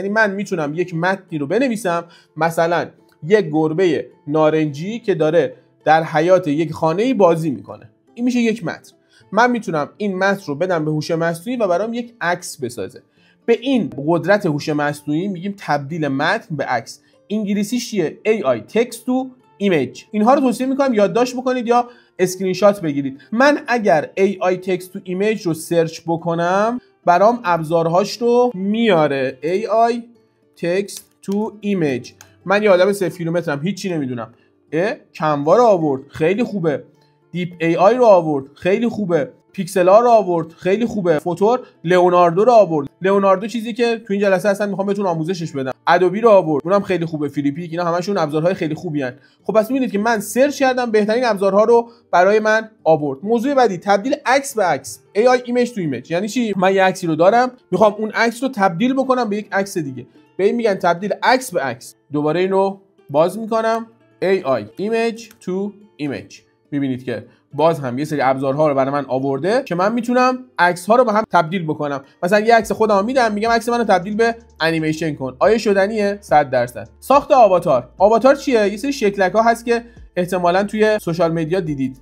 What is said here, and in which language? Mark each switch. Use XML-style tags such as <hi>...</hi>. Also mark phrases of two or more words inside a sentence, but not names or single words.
<fa>یعنی من میتونم یک متنی رو بنویسم، مثلا یک گربه نارنجی که داره در حیاط یک خانه‌ای بازی میکنه. این میشه یک متن. من میتونم این متن رو بدم به هوش مصنوعی و برام یک عکس بسازه. به این قدرت هوش مصنوعی میگیم تبدیل متن به عکس. انگلیسیش چیه؟</fa> <en>AI text to image.</en> <fa>اینها رو توصیه میکنم یادداشت بکنید یا اسکرین شات بگیرید. من اگر</fa> <en>AI text to image</en> <fa>رو سرچ بکنم برام ابزارهاش رو میاره.</fa> <en>AI text to image.</en> <fa>من یه آدم 0 کیلومترم، هیچی نمیدونم. کنوا رو آورد، خیلی خوبه. دیپ AI رو آورد، خیلی خوبه. پیکسلا رو آورد، خیلی خوبه. فوتور لئوناردو رو آورد. لئوناردو چیزی که تو این جلسه هستن میخوام بهتون آموزشش بدم. ادوبی رو آورد، اونم خیلی خوبه. فیلیپیک، اینا همشون ابزارهای خیلی خوبی ان. خب پس میبینید که من سرچ کردم، بهترین ابزارها رو برای من آورد. موضوع بعدی تبدیل عکس به عکس.</fa> <en>AI image to image.</en> <fa>یعنی چی؟ من یه عکسی رو دارم، میخوام اون عکس رو تبدیل بکنم به یک عکس دیگه. به این میگن تبدیل عکس به عکس. دوباره اینو باز میکنم،</fa> <en>AI image to image.</en> <fa>میبینید که باز هم یه سری ابزارها رو برای من آورده که من میتونم عکس ها رو با هم تبدیل بکنم. مثلا یه عکس خودم میدم، میگم عکس منو تبدیل به انیمیشن کن. آیا شدنیه؟ 100%. ساخت آواتار. آواتار چیه؟ یه سری شکلک ها هست که احتمالاً توی</fa> <en>social media</en> <fa>دیدید.</fa>